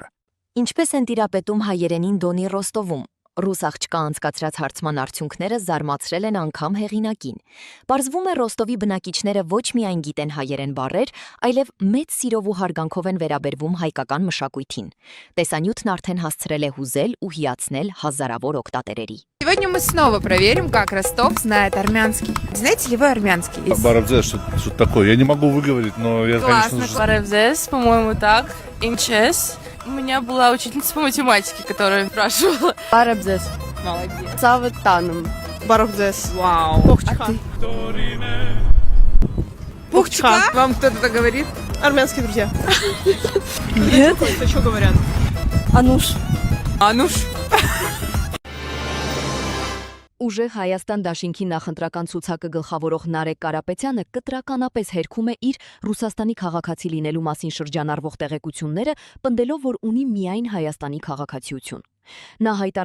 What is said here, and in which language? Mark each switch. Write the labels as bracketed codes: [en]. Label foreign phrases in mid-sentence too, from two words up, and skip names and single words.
[hy] Ինչպես են տիրապետում հայերենին Դոնի Ռոստովում, ռուս աղջկա անցկացրած հարցման արդյունքները զարմացրել են անգամ հեղինակին։ Պարզվում է Ռոստովի բնակիչները ոչ միայն գիտեն հայերեն բառեր, այլև մեծ սիրով ու հարգանքով են վերաբերվում հայկական մշակույթին։ Տեսանյութն արդեն հասցրել է հուզել ու հիացնել հազարավոր օգտատերերի։ [ru] Сегодня мы снова проверим, как Ростов знает армянский. Знаете ли вы армянский? Барабзес, что такое? Я не могу выговорить, но я, Классно. конечно... Барабзес, по-моему, так. Инчес. У меня была учительница по математике, которая спрашивала. Барабзес. Молодец. Саватаном. Барабзес. Вау. Пухчка. Пухчка. Вам кто-то так говорит? Армянские друзья. Нет. Что говорят? Ануш. Ануш. [hy] Ուժեղ Հայաստան դաշինքի նախընտրական ցուցակը գլխավորող Նարեկ Կարապետյանը կտրականապես հերքում է իր Ռուսաստանի քաղաքացի լինելու մասին շրջանառվող տեղեկությունները, պնդելով, որ ունի միայն Հայաստանի քաղաքացիություն։ Նա հայտարարել